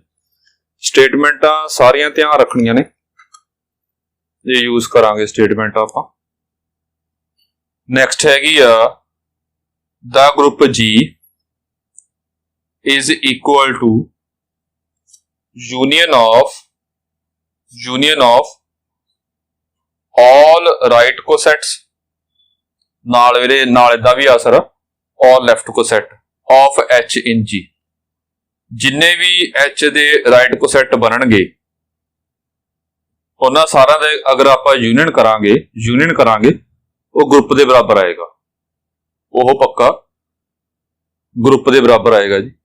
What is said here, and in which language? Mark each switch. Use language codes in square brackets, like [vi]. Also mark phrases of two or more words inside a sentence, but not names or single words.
[pa] ਸਟੇਟਮੈਂਟਾਂ ਸਾਰੀਆਂ ਧਿਆਨ ਰੱਖਣੀਆਂ ਨੇ, ਇਹ ਯੂਜ਼ ਕਰਾਂਗੇ ਸਟੇਟਮੈਂਟ ਆਪਾਂ। ਨੈਕਸਟ ਹੈਗੀ ਆ ਦਾ ਗਰੁੱਪ [en] G is equal to union of all right cosets, [pa] ਨਾਲ ਵੀਰੇ ਨਾਲ ਇਦਾਂ ਵੀ ਆ ਸਰ, [en] all left coset of H in G। [pa] ਜਿੰਨੇ ਵੀ H ਦੇ [en] right coset [pa] ਬਣਨਗੇ ਉਹਨਾਂ ਸਾਰਿਆਂ ਦੇ ਅਗਰ ਆਪਾਂ ਯੂਨੀਅਨ ਕਰਾਂਗੇ ਉਹ ਗਰੁੱਪ ਦੇ ਬਰਾਬਰ ਆਏਗਾ, ਉਹ ਪੱਕਾ ਗਰੁੱਪ ਦੇ ਬਰਾਬਰ ਆਏਗਾ ਜੀ।